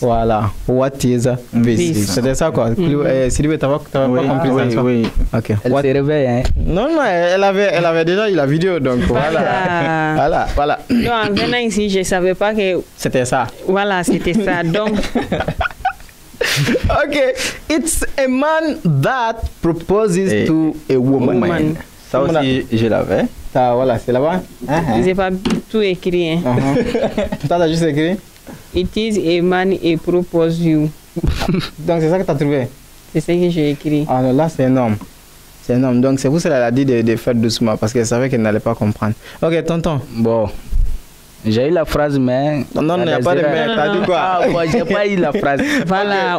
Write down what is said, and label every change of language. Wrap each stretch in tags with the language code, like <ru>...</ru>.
<fr>Voilà.</fr> <en>What is this?</en> <fr>C'était ça, quoi. Sylvie, t'as pas compris ça? Oui. Ok. Elle se réveille, hein? Non, elle avait déjà eu la vidéo, donc voilà. Voilà. Non, en venant ici, je ne savais pas que... C'était ça. Voilà, c'était ça. Donc... Ok.</fr> <en>It's a man that proposes to a woman.</en> <fr>Ça aussi, je l'avais. Ça, voilà, c'est là-bas. Je n'ai pas tout écrit. Hein. T'as juste écrit?</fr> <en>It is a man he propose you.</en> <fr>Donc c'est ça que tu as trouvé? C'est ce que j'ai écrit. Ah non, là c'est énorme. C'est énorme. Donc c'est pour ça qu'elle a dit de faire doucement parce qu'elle savait qu'elle n'allait pas comprendre. Ok, tonton. Bon. J'ai eu la phrase, mais... Non, il n'y a pas de mais. T'as dit quoi? Ah, bon, j'ai pas eu la phrase. Voilà,</fr>